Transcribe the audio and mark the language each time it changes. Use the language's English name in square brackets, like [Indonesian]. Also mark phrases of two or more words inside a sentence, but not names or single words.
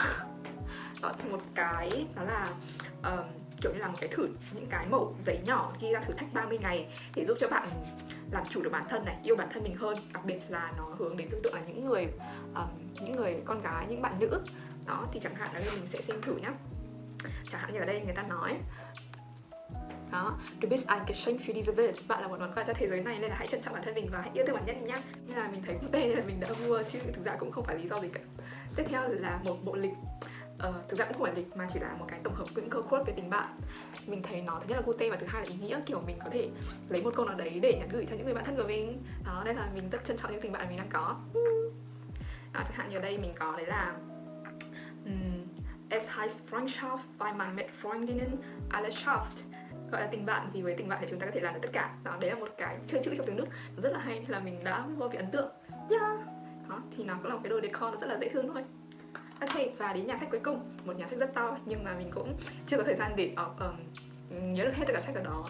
[Vietnamese] Đó thì một cái đó là kiểu như là một cái những cái mẩu giấy nhỏ ghi ra thử thách 30 ngày để giúp cho bạn làm chủ được bản thân này, yêu bản thân mình hơn. Đặc biệt là nó hướng đến đối tượng là những người con gái, những bạn nữ. Đó thì chẳng hạn là đây mình sẽ xem thử nhá. Chẳng hạn như ở đây người ta nói đó, [German] du bist ein Geschenk für diese Welt. [Vietnamese] Bạn là một món quà cho thế giới này nên là hãy trân trọng bản thân mình và hãy yêu thương bản thân nhá. Nên là mình thấy cute nên là mình đã mua, chứ thực ra cũng không phải lý do gì cả. Tiếp theo là một bộ lịch. Thực ra cũng không phải lịch mà chỉ là một cái tổng hợp những câu quote về tình bạn. Mình thấy nó thứ nhất là cute và thứ hai là ý nghĩa, kiểu mình có thể lấy một câu nào đấy để nhắn gửi cho những người bạn thân của mình. Đó, nên là mình rất trân trọng những tình bạn mình đang có. Đó, chẳng hạn như ở đây mình có đấy là [German] Es heißt Freundschaft, weil man mit Freundinnen alles schafft. [Vietnamese] Gọi là tình bạn vì với tình bạn thì chúng ta có thể làm được tất cả. Đó, đấy là một cái chơi chữ trong tiếng Đức rất là hay, là mình đã vô bị ấn tượng. Đó, thì nó cũng là một cái đồ decor nó rất là dễ thương thôi. Ok, và đến nhà sách cuối cùng, một nhà sách rất to nhưng mà mình cũng chưa có thời gian để nhớ được hết tất cả sách ở đó.